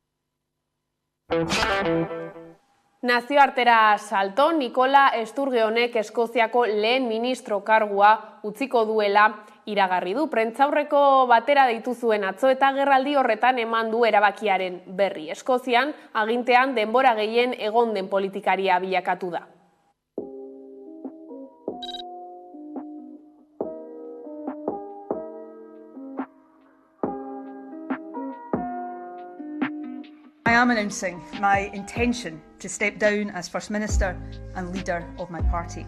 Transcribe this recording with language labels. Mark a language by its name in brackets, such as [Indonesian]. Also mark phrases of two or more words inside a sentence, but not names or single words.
[Basque] Nazioartera salto, Nikola Sturgeonek Eskoziako lehen ministro kargua utziko duela iragarri du. Prentsaurreko batera deitu zuen atzo eta agerraldi horretan eman du erabakiaren berri. Eskozian, agintean denbora gehien egon den politikaria bilakatu da. [English] I am announcing my intention to step down as First Minister and leader of my party.